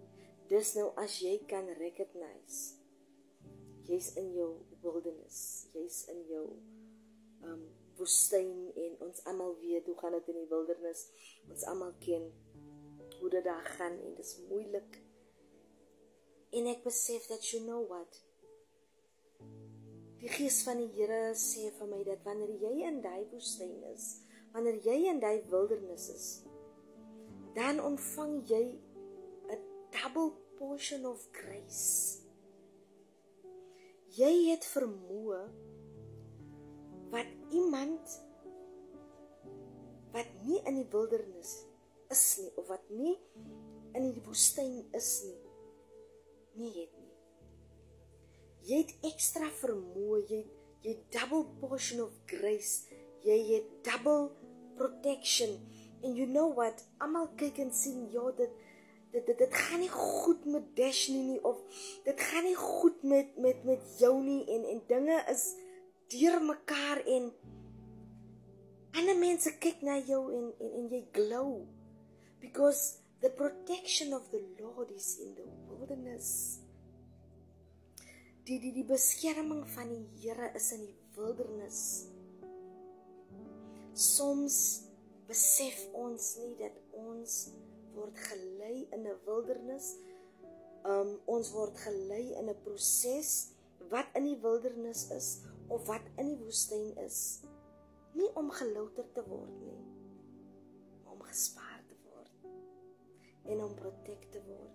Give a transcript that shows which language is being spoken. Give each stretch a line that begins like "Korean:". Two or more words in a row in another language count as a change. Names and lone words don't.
Afrikaans: Dis nou as jy kan recognize, jy's in jou wilderness, jy's in jou woestyn, en ons almal weet hoe gaan dit in die wilderness, ons almal ken hoe dit daar gaan, en dit is moeilik. En ek besef dat
English: you know what,
Afrikaans: die gees van die Here sê vir my dat wanneer jy in die woestyn is, wanneer jy in die wilderness is, dan ontvang jy
English: a double portion of grace.
Afrikaans: Jy het vermoë wat iemand wat nie in die wildernis is nie, of wat nie in die woestyn is nie het nie. Jy het ekstra vermoë, jy het
English: double portion of grace,
Afrikaans: jy het
English: double protection, and you know what,
Afrikaans: almal kyk en sien, ja, dit gaan nie goed met Dashni nie, of dit gaan nie goed met jou nie, en dinge is deur mekaar, en ander mense kyk na jou, en jy glow,
English: because the protection of the Lord is in the wilderness.
Afrikaans: Die beskerming van die Here is in die wilderness. Soms besef ons nie dat ons word gelei in 'n wildernis, ons word gelei in 'n proses wat in die wildernis is, of wat in die woestyn is, nie om gelouter te word nie, maar om gespaar te word, en om protect te word.